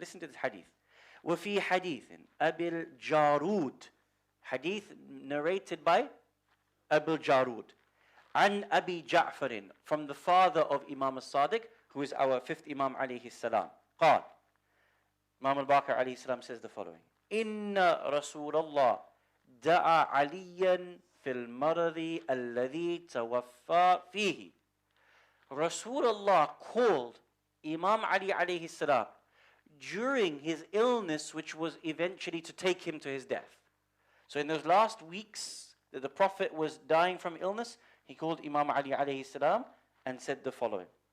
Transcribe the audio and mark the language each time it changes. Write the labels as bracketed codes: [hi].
[en] Listen to this hadith. [ar] وَفِي حَدِيثٍ أَبِي الْجَارُودِ. [en] Hadith narrated by Abu Jarud. [ar] عن أبي جعفر, [en] from the father of Imam al-Sadiq, who is our fifth Imam alayhi salam. [ar] قال, [en] Imam al-Baqir alayhi salam says the following. [ar] إن رسول الله دعا عليا في المرض الذي توفى فيه. [en] Rasulullah called Imam Ali alayhi salam during his illness, which was eventually to take him to his death. So in those last weeks that the Prophet was dying from illness, he called Imam Ali alayhi salam and said the following.